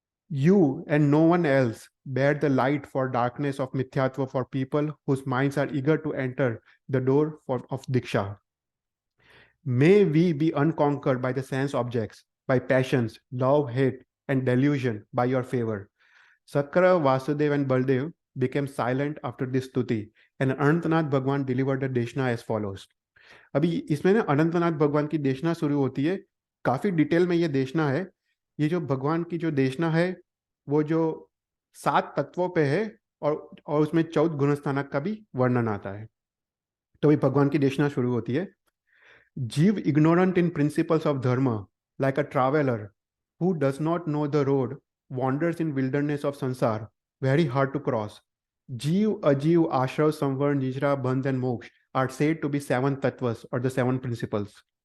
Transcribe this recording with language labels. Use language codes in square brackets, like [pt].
[en] You and no one else bear the light for darkness of mithyatva for people whose minds are eager to enter the door of Diksha. May we be unconquered by the sense objects, by passions, love, hate, and delusion by your favor. Sakra, Vasudev, and Baldev became silent after this stuti, and Anantanath Bhagwan delivered the deshna as follows. [hi] अभी इसमें ना अनंतनाथ भगवान की देशना शुरू होती है. काफी डिटेल में ये देशना है. ये जो भगवान की जो देशना है वो जो 7 तत्वों पे है और उसमें 14 गुणस्थानक का भी वर्णन आता है. तो ये भगवान की देशना शुरू होती है. [en] जीव ignorant in principles of dharma, like a traveler who does not know the road, wanders in wilderness of sansar, very hard to cross. Jeev, Ajeev, Ashrav, Samvar, Nijra, Bandh, and Moksha are said to be 7 tattvas or the 7 principles.